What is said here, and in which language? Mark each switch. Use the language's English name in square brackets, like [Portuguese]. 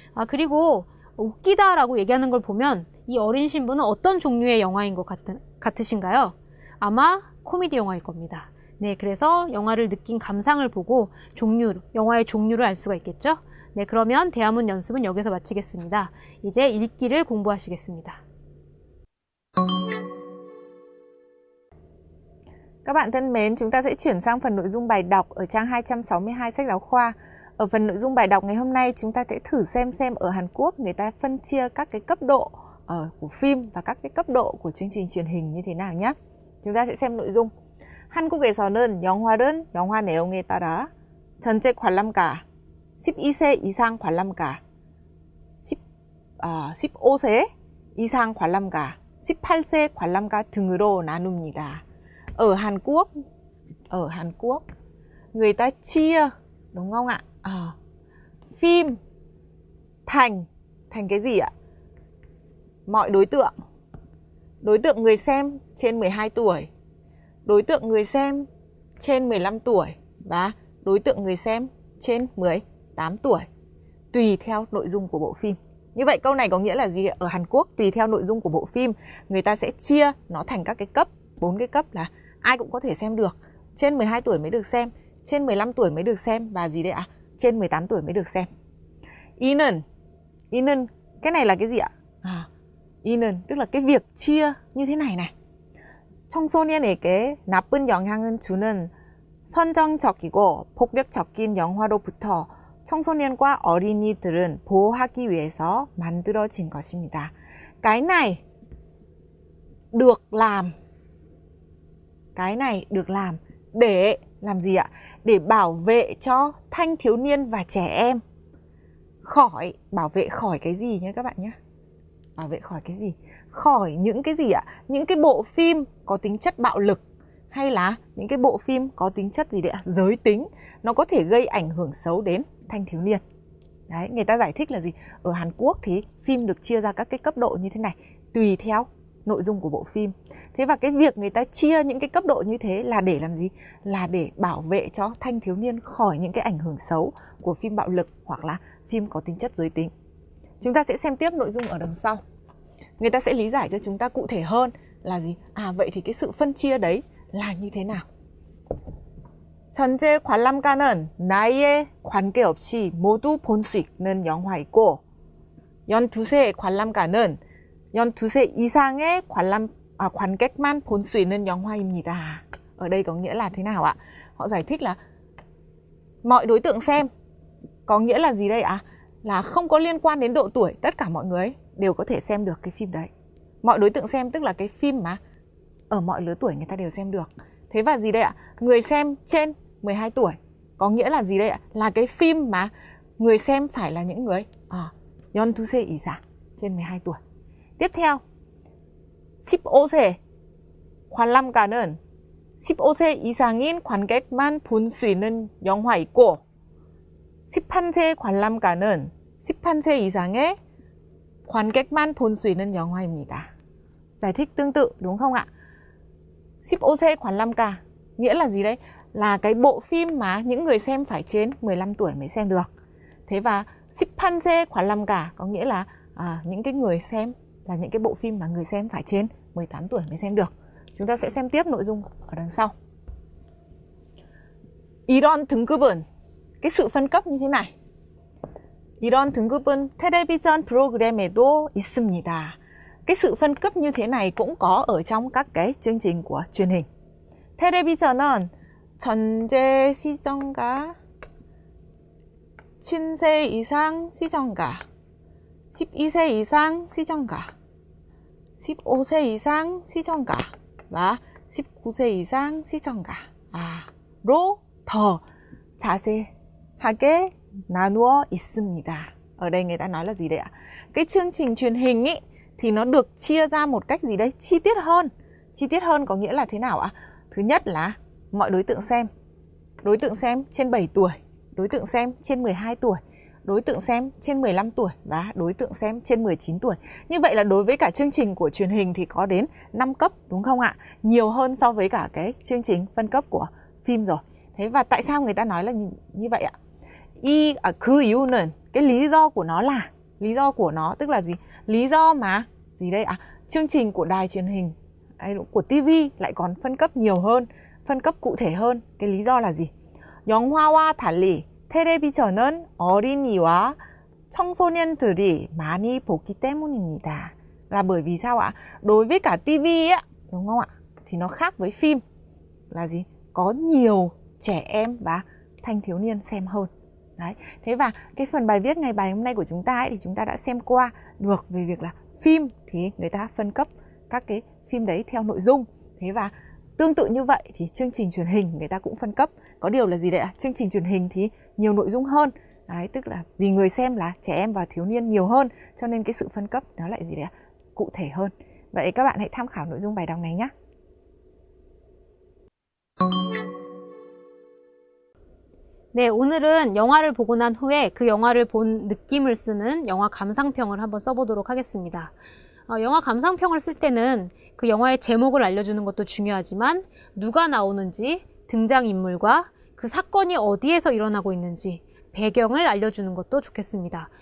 [Korean] 그리고 웃기다라고 얘기하는 걸 보면 이 어린 신부는 어떤 종류의 영화인 것 같으신가요? 아마 코미디 영화일 겁니다. 네, 그래서 영화를 느낀 감상을 보고 영화의 종류를 알 수가 있겠죠? 네, 그러면 대화문 연습은 여기서 마치겠습니다. 이제 읽기를 공부하시겠습니다. [Vietnamese] Các bạn thân mến, chúng ta sẽ chuyển sang phần nội dung bài đọc ở trang 262 sách giáo khoa. Ở phần nội dung bài đọc ngày hôm nay, chúng ta sẽ thử xem ở Hàn Quốc người ta phân chia các cái cấp độ của phim và các cái cấp độ của chương trình truyền hình như thế nào nhé. chúng ta sẽ xem nội dung. [Korean] 한국에서는 영화는 영화 내용에 따라 전체 관람가 12세 이상 관람가 15세 이상 관람가 18세 관람가 등으로 나눕니다. [Vietnamese] Ở Hàn Quốc người ta chia, đúng không ạ? Phim thành cái gì ạ? Mọi đối tượng. Đối tượng người xem trên 12 tuổi, đối tượng người xem trên 15 tuổi và đối tượng người xem trên 18 tuổi, tùy theo nội dung của bộ phim. Như vậy câu này có nghĩa là gì? Ở Hàn Quốc tùy theo nội dung của bộ phim, người ta sẽ chia nó thành các cái cấp, 4 cái cấp là ai cũng có thể xem được. Trên 12 tuổi mới được xem, trên 15 tuổi mới được xem và gì đấy ạ? Trên 18 tuổi mới được xem. [Korean] I는, [Vietnamese] cái này là cái gì ạ? [Korean] I는 [Vietnamese] tức là cái việc chia như thế này này. [Korean] 청소년에게 나쁜 영향을 주는 선정적이고 폭력적인 영화로부터 청소년과 어린이들은 보호하기 위해서 만들어진 것입니다. [Vietnamese] Cái này được làm. Cái này được làm để làm gì ạ? Để bảo vệ cho thanh thiếu niên và trẻ em khỏi, bảo vệ khỏi cái gì nhé các bạn nhé? Bảo vệ khỏi cái gì? Khỏi những cái gì ạ? Những cái bộ phim có tính chất bạo lực hay là những cái bộ phim có tính chất gì đấy ạ? Giới tính. Nó có thể gây ảnh hưởng xấu đến thanh thiếu niên. Đấy, người ta giải thích là gì? Ở Hàn Quốc thì phim được chia ra các cái cấp độ như thế này, tùy theo nội dung của bộ phim. Thế và cái việc người ta chia những cái cấp độ như thế là để làm gì? Là để bảo vệ cho thanh thiếu niên khỏi những cái ảnh hưởng xấu của phim bạo lực hoặc là phim có tính chất giới tính. Chúng ta sẽ xem tiếp nội dung ở đằng sau. Người ta sẽ lý giải cho chúng ta cụ thể hơn là gì? Vậy thì cái sự phân chia đấy là như thế nào? [Korean] 전체 관람가는 나이에 관계없이 모두 볼 수 있는 영화이고 12세 관람가는 12세 이상의 관객만 볼 수 있는 영화입니다. [Vietnamese] Ở đây có nghĩa là thế nào ạ? Họ giải thích là mọi đối tượng xem có nghĩa là gì đây ạ? Là không có liên quan đến độ tuổi, tất cả mọi người đều có thể xem được cái phim đấy. Mọi đối tượng xem tức là cái phim mà ở mọi lứa tuổi người ta đều xem được. Thế và gì đây ạ? Người xem trên 12 tuổi có nghĩa là gì đây ạ? Là cái phim mà người xem phải là những người [Korean] 12세 이상, [Vietnamese] trên 12 tuổi. [Korean] Tiếp theo, 15세 관람가는 15세 이상인 관객만 볼 수 있는 영화 있고 18세 관람가는 18세 이상의 관객만 볼 수 있는 영화입니다. [Vietnamese] Giải thích tương tự đúng không ạ? [Korean] 15세 관람가 [Vietnamese] nghĩa là gì đấy? Là cái bộ phim mà những người xem phải trên 15 tuổi mới xem được. Thế và [Korean] 18세 관람가 [Vietnamese] có nghĩa là những cái người xem là những cái bộ phim mà người xem phải trên 18 tuổi mới xem được. Chúng ta sẽ xem tiếp nội dung ở đằng sau. [Korean] 이런 등급은, [Vietnamese] cái sự phân cấp như thế này. [Korean] 이런 등급은 텔레비전 프로그램에도 있습니다. [Vietnamese] Cái sự phân cấp như thế này cũng có ở trong các cái chương trình của truyền hình. [Korean] 텔레비전은 전제 시청가, 친세 이상 시청가, 12세 이상 시청가, 15세 이상 시청가 [Vietnamese] và [Korean] 19세 이상 시청가로 더 자세하게 나누어 있습니다. [Vietnamese] Ở đây người ta nói là gì đấy ạ? Cái chương trình truyền hình ý, thì nó được chia ra một cách gì đấy chi tiết hơn. Chi tiết hơn có nghĩa là thế nào ạ? Thứ nhất là mọi đối tượng xem. Đối tượng xem trên 7 tuổi, đối tượng xem trên 12 tuổi, đối tượng xem trên 15 tuổi và đối tượng xem trên 19 tuổi. Như vậy là đối với cả chương trình của truyền hình thì có đến 5 cấp đúng không ạ? Nhiều hơn so với cả cái chương trình phân cấp của phim rồi. Thế và tại sao người ta nói là như vậy ạ? [Korean] 그 이유는, [Vietnamese] cái lý do của nó là, lý do của nó tức là gì? Lý do mà gì đây ạ? Chương trình của đài truyền hình của TV lại còn phân cấp nhiều hơn, phân cấp cụ thể hơn. Cái lý do là gì? 영화와 달리 텔레비전은 어린이와 청소년들이 많이 보기 때문입니다. Là bởi vì sao ạ? Đối với cả TV á, đúng không ạ? Thì nó khác với phim là gì? Có nhiều trẻ em và thanh thiếu niên xem hơn. Đấy. Thế và cái phần bài viết ngày bài hôm nay của chúng ta ấy, thì chúng ta đã xem qua được về việc là phim thì người ta phân cấp các cái phim đấy theo nội dung. Thế và tương tự như vậy thì chương trình truyền hình người ta cũng phân cấp. Có điều là gì đấy ạ? Chương trình truyền hình thì nhiều nội dung hơn. Đấy, tức là vì người xem là trẻ em và thiếu niên nhiều hơn, cho nên cái sự phân cấp nó lại gì đấy ạ? Cụ thể hơn. Vậy các bạn hãy tham khảo nội dung bài đọc này nhé. [Korean] 네, 오늘은 영화를 보고 난 후에 그 영화를 본 느낌을 쓰는 영화 감상평을 한번 써보도록 하겠습니다. 영화 감상평을 쓸 때는 그 영화의 제목을 알려주는 것도 중요하지만 누가 나오는지, 등장인물과 그 사건이 어디에서 일어나고 있는지 배경을 알려주는 것도 좋겠습니다.